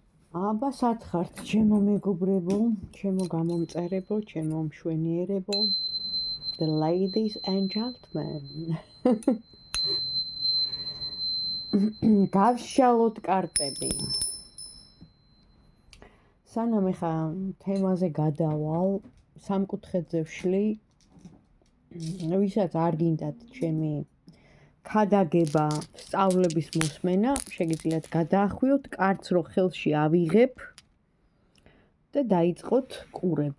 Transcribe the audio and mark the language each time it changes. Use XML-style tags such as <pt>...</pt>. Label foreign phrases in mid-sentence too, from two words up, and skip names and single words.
<ka>აბა სათხართ ჩემო მეგობრებო, ჩემო გამომწერებო, ჩემო მშვენიერებო,</ka> <en>the ladies and gentlemen.</en> <ka>გავშალოთ კარტები. სანამ ეხა თემაზე გადავალ, სამკუთხედზე ვშლი, ვისაც არ გინდათ ჩემი ქადაგება სწავლების მოსმენა, შეგიძლიათ გადაახვიოთ კარტს, რო ხელში ავიღებ და დაიწყოთ ყურება.</ka>